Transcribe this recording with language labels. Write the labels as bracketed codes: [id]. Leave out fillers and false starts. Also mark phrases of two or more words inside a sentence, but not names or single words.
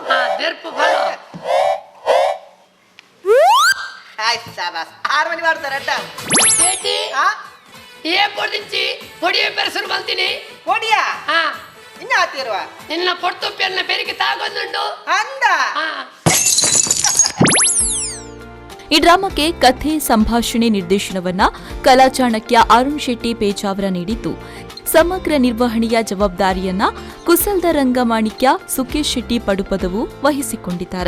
[tcy] ದೆರ್ಪು ಬಲ ಆಯ್ತು ಸಾಬಾಸ್ 6 ಮಣಿ ಮಾಡ್ತಾರೆ ಅಟ್ಟ ಏಟಿ ಏ ಪೊಡಿಂಚಿ ಪೊಡಿಯ ಬೆರಸರು ಬಂತೀನಿ ಪೊಡಿಯಾ ಹಾ ಇನ್ನ ಆತಿರುವ ನಿನ್ನ ಪೊಟ್ಟೊಪ್ಪಿಯನ್ನ ಬೆರಿಗೆ ತಾಗೊಂದುಂಡು ಅಂದ [kn] ಈ ಡ್ರಾಮಾಕ್ಕೆ ಕಥೆ ಸಂಭಾಷಣೆ ನಿರ್ದೇಶನವನ್ನ ಕಲಾ ಚಾಣಕ್ಯ ಅರುಣ್ ಶೆಟ್ಟಿ ಪೇಜಾವರ ನೀಡಿದ್ದು, ಸಮಗ್ರ ನಿರ್ವಹಣೆಯ ಜವಾಬ್ದಾರಿಯನ್ನ ಕುಸಲ್ದ ರಂಗಮಾಣಿಕ್ಯ ಸುಕೇಶ್ ಶೆಟ್ಟಿ ಪಡುಪದವು ವಹಿಸಿಕೊಂಡಿದ್ದಾರೆ.